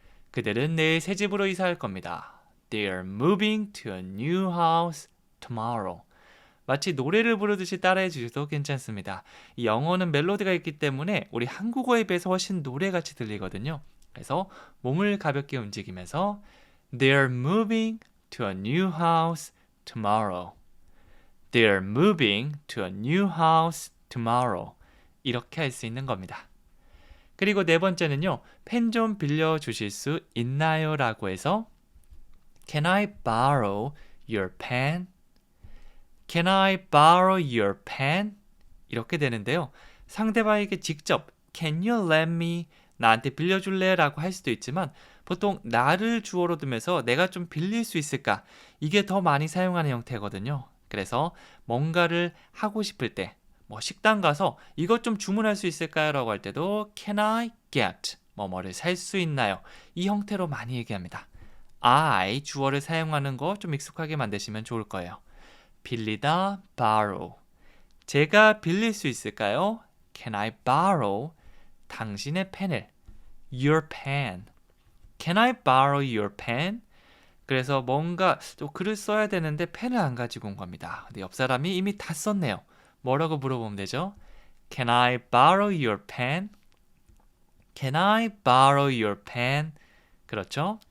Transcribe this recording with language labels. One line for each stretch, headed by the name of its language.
Korean: 그들은 내일 새 집으로 이사할 겁니다.
English: They are moving to a new house tomorrow.
Korean: 마치 노래를 부르듯이 따라해 주셔도 괜찮습니다. 이 영어는 멜로디가 있기 때문에 우리 한국어에 비해서 훨씬 노래같이 들리거든요. 그래서 몸을 가볍게 움직이면서
English: They are moving to a new house tomorrow. They are moving to a new house tomorrow.
Korean: 이렇게 할 수 있는 겁니다. 그리고 네 번째는요. 펜 좀 빌려주실 수 있나요? 라고 해서
English: Can I borrow your pen? Can I borrow your pen?
Korean: 이렇게 되는데요. 상대방에게 직접
English: Can you let me?
Korean: 나한테 빌려줄래? 라고 할 수도 있지만 보통 나를 주어로 두면서 내가 좀 빌릴 수 있을까? 이게 더 많이 사용하는 형태거든요. 그래서 뭔가를 하고 싶을 때 뭐 식당 가서 이것 좀 주문할 수 있을까요? 라고 할 때도
English: Can I get?
Korean: 뭐뭐를 살 수 있나요? 이 형태로 많이 얘기합니다. I 주어를 사용하는 거 좀 익숙하게 만드시면 좋을 거예요. 빌리다, borrow. 제가 빌릴 수 있을까요?
English: Can I borrow
Korean: 당신의 펜을?
English: Your pen. Can I borrow your pen?
Korean: 그래서 뭔가 또 글을 써야 되는데 펜을 안 가지고 온 겁니다. 근데 옆 사람이 이미 다 썼네요. 뭐라고 물어보면 되죠?
English: Can I borrow your pen? Can I borrow your pen?
Korean: 그렇죠?